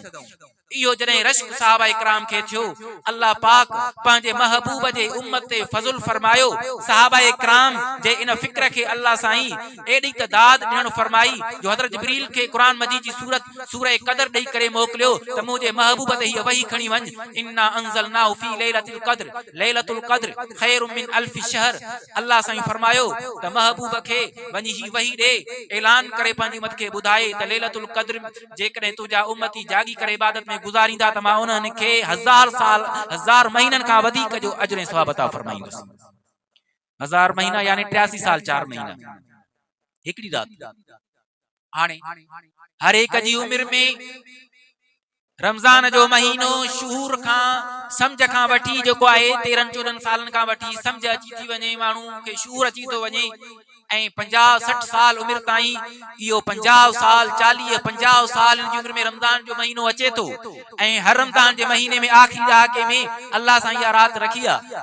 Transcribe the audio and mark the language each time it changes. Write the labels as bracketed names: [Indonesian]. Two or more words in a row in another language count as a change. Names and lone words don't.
[Sindhi] इहो जॾहिं रश्क साहबा इकराम के थियो, अल्लाह पाक पंहिंजे महबूब जे उम्मत ते फज़ल फरमायो। साहबा इकराम जे इन फिक्र के अल्लाह साईं एडी त दाद ॾियण फरमाई जो हज़रत जिब्रील के कुरान मजीद जी सूरत सूरह कदर ॾेई करे मोकिलियो त मुंहिंजे महबूब ते हीअ वही खणी वञ, [Arabic] إنا أنزلناه في ليلة القدر ليلة القدر خير من ألف شهر. [Sindhi] अल्लाह साईं फरमायो त महबूब के वञी ही वही ॾे, ऐलान करे पंहिंजी उम्मत के ॿुधाए त लैलतुल क़द्र जेकॾहिं तुंहिंजा उम्मती जागी करे इबादत में गुज़ारींदा त मां उन्हनि खे 1000 साल 1000 महीननि खां वधीक जो अजर ऐं सवाब अता फरमाईंदुसि। 1000 महीना यानी 83 साल 4 महीना हिकड़ी रात। हाणे हर एक जी उम्र में रमजान जो महीनो शुहूर खां समझ खां वठी जो आहे 13-14 सालन खां वठी समझ अची थी वञे, माण्हू के शुहूर अची थो वञे, ऐं 50-60 साल उम्र ताईं इहो 50 साल 40-50 साल जी उम्र में रमज़ान जो महीनो अचे तो ऐं हर रमज़ान जे महीने में आखिरी ॾहाके में अल्लाह सां इहा रात रखी आहे।